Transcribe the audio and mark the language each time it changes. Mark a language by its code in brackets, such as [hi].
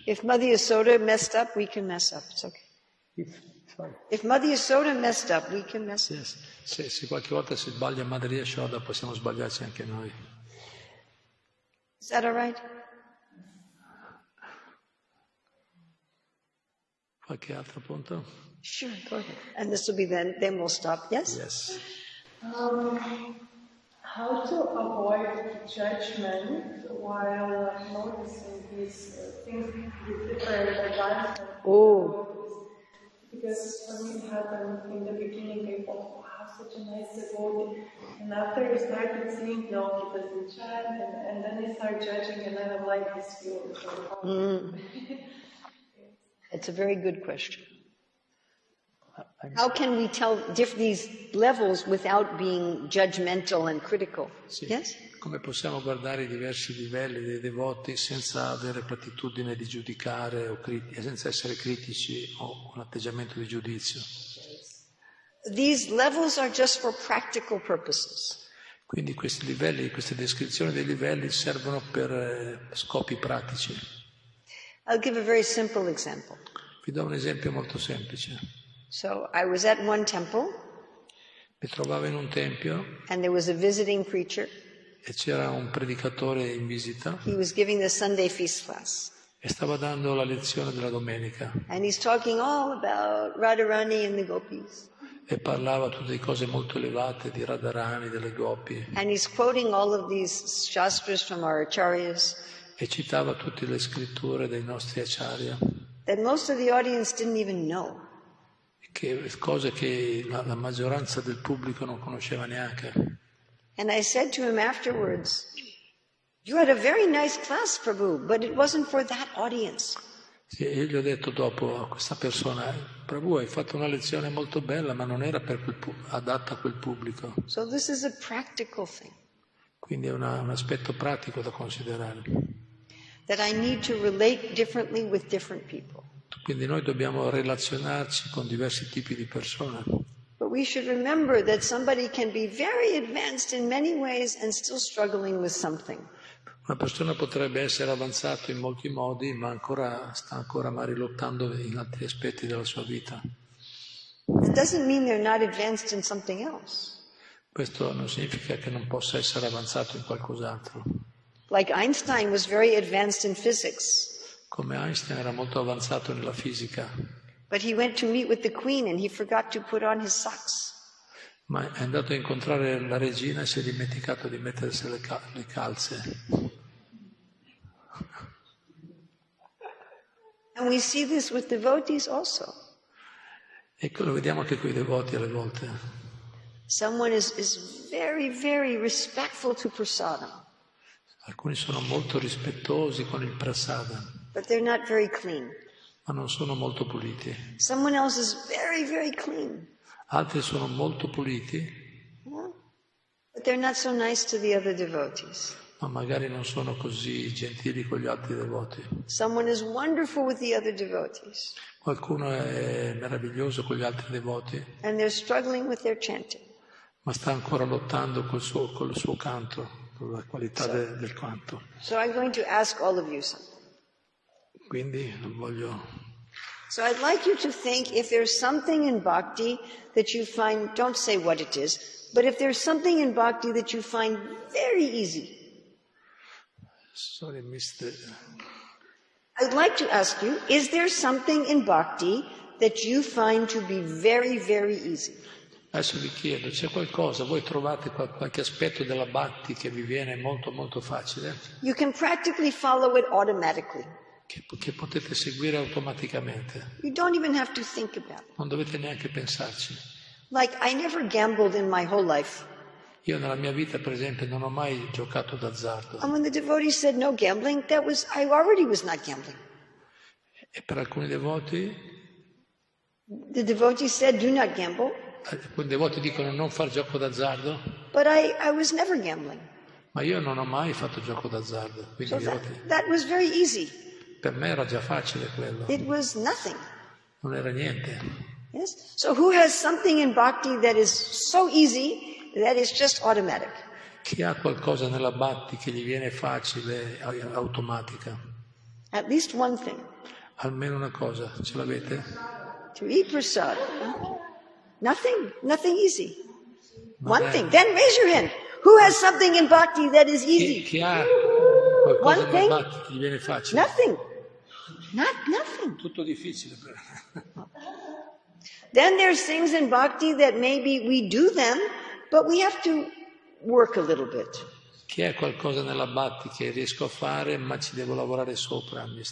[en] If Mother Yasoda messed up, we can mess up. It's okay. If Mother Yasoda messed up, we can mess up. [it] Se qualche volta si sbaglia Madre Yashoda, possiamo sbagliarci anche noi. [en] Is that all right? [it] Qualche altro punto? [en] Sure, go ahead. And this will be then we'll stop. Yes? Yes. How to avoid judgment while noticing these things with different advancements? Oh. Because for me it happened in the beginning, I thought, wow, such a nice devotee. And after I started seeing, no, he doesn't chant, and then I start judging, and I don't like this feeling. It's a very good question. How can we tell these levels without being judgmental and critical? [it] Sì. [en] Yes? [it] Come possiamo guardare i diversi livelli dei devoti senza avere l'attitudine di giudicare o senza essere critici o un atteggiamento di giudizio? [en] These levels are just for practical purposes. [it] Quindi questi livelli, queste descrizioni dei livelli servono per scopi pratici. [en] I'll give a very simple example. [it] Vi do un esempio molto semplice. [en] So I was at one temple [it] Mi trovavo in un tempio [en] and there was a visiting preacher. [it] e c'era un predicatore in visita [en] He was giving the Sunday feast class. [it] e stava dando la lezione della domenica [en] And he's talking all about Radharani and the gopis. [it] e parlava tutte di cose molto elevate, di Radharani, delle gopi, [en] And he's quoting all of these shastras from our acharyas. [it] e citava tutte le scritture dei nostri acharya. [en] that most of the audience didn't even know. [it] Cose che la maggioranza del pubblico non conosceva neanche. [en] And I said to him afterwards, "You had a very nice class, Prabhu, but it wasn't for that audience." [it] Sì, io gli ho detto dopo a questa persona, Prabhu, hai fatto una lezione molto bella, ma non era adatta a quel pubblico. [en] So this is a practical thing. [it] Quindi è un aspetto pratico da considerare. [en] That I need to relate differently with different people. [it] Quindi noi dobbiamo relazionarci con diversi tipi di persone. [en] But we should remember that somebody can be very advanced in many ways and still struggling with something. [it] Una persona potrebbe essere avanzata in molti modi, ma sta ancora lottando in altri aspetti della sua vita. [en] It doesn't mean they're not advanced in something else. [it] Questo non significa che non possa essere avanzato in qualcos'altro. [en] Like Einstein was very advanced in physics. [it] Come Einstein era molto avanzato nella fisica. [en] But he went to meet with the queen and he forgot to put on his socks. [it] Ma è andato a incontrare la regina e si è dimenticato di mettersi le calze. [en] And we see this with devotees also. [it] Ecco, lo vediamo anche con i devoti alle volte. [en] Someone is very, very respectful to prasadam. [it] Alcuni sono molto rispettosi con il prasadam. [en] But they're not very clean. [it] Ma non sono molto puliti. [en] Someone else is very, very clean. [it] Altri sono molto puliti. [en] Yeah? But they're not so nice to the other devotees. [it] Ma magari non sono così gentili con gli altri devoti. [en] Someone is wonderful with the other devotees. [it] Qualcuno è meraviglioso con gli altri devoti. [en] And they're struggling with their chanting. [it] Ma sta ancora lottando col suo canto, con la qualità del canto. [en] So I'm going to ask all of you something. [it] Quindi voglio... [en] So I'd like you to think if there's something in bhakti that you find, don't say what it is, but if there's something in bhakti that you find very easy. Sorry, Mr. I'd like to ask you, is there something in bhakti that you find to be very, very easy? [it] Adesso vi chiedo, c'è qualcosa, voi trovate qualche aspetto della bhakti che vi viene molto molto facile? [en] You can practically follow it automatically. [it] Che potete seguire automaticamente. [en] You don't even have to think about it. [it] Non dovete neanche pensarci. [en] Like, I never gambled in my whole life. [it] Io nella mia vita, per esempio, non ho mai giocato d'azzardo. [en] And when the devotee said no gambling, I already was not gambling. [it] E per alcuni devoti, [en] The devotee said do not gamble, [it] alcuni devoti dicono non far gioco d'azzardo, [en] but I was never gambling. [it] ma io non ho mai fatto gioco d'azzardo. Quindi [en] So that was very easy. [it] per me era già facile quello. [en] It was nothing. [it] Non era niente. [en] Yes? So who has something in bhakti that is so easy that is just automatic? [it] Chi ha qualcosa nella bhakti che gli viene facile, automatica? [en] At least one thing. [it] Almeno una cosa, ce l'avete? [en] To eat prasad. Nothing easy. One [it] Vabbè. [en] thing. Then raise your hand. Who has something in bhakti that is easy? [it] Chi ha qualcosa [en] One [it] nella [en] thing? [it] bhakti che gli viene facile? [en] Nothing. Nothing. [it] Tutto difficile per [en] Then there's things in bhakti that maybe we do them, but we have to work a little bit. [it] Chi ha qualcosa nella bhakti che riesco a fare, ma ci devo lavorare sopra?